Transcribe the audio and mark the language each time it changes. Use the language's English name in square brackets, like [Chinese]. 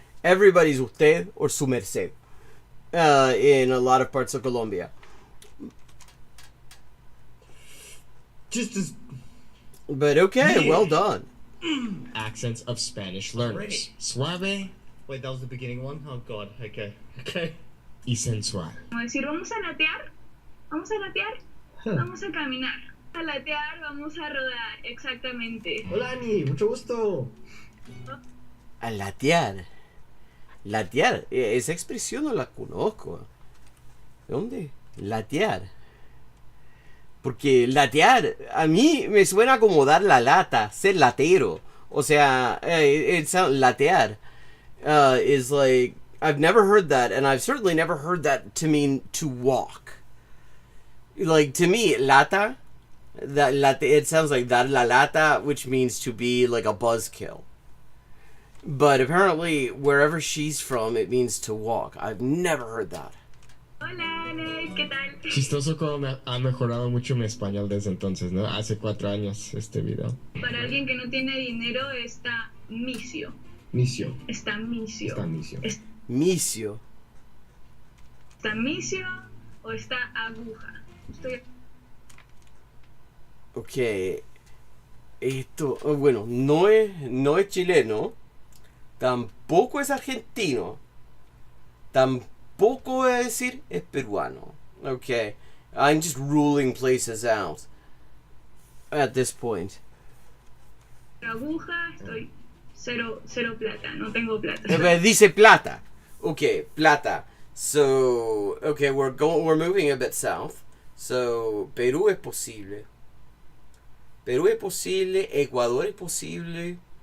[English] Everybody's usted or su merced in a lot of parts of Colombia. But okay, yeah. Well done. Accents of Spanish learners. Ready. [Spanish] Suave [English] Wait, that was the beginning one? Oh God, okay. [Spanish] y sensual. Como decir, vamos a latear, vamos a caminar. A latear, vamos a rodar, exactamente. Hola, Ani, mucho gusto. A latear. Latear. Esa expresión no la conozco. ¿De dónde? Latear. Porque latear a mí me suena como dar la lata, ser latero. O sea, [English] it sounds latear is like, I've never heard that, and I've certainly never heard that to mean to walk. Like, to me, lata, it sounds like [Spanish] dar la lata, [English] which means to be like a buzzkill. But apparently, wherever she's from, it means to walk. I've never heard that. [Spanish] Hola, Ale, ¿qué tal? Chistoso como ha mejorado mucho mi español desde entonces, ¿no? Hace 4 años este video. Para alguien que no tiene dinero está misio. Misio. Está misio. Está misio. Misio. ¿Está misio o está aguja? Estoy... Ok. Esto, bueno, no es chileno. Tampoco es argentino. Tampoco voy a decir es peruano. [English] Okay. I'm just ruling places out at this point. [Spanish] Aguja, estoy cero plata, no tengo plata. Dice plata. Okay, plata. [English] So, okay, we're moving a bit south. [Spanish] So, Perú es posible. Perú es posible, Ecuador es posible.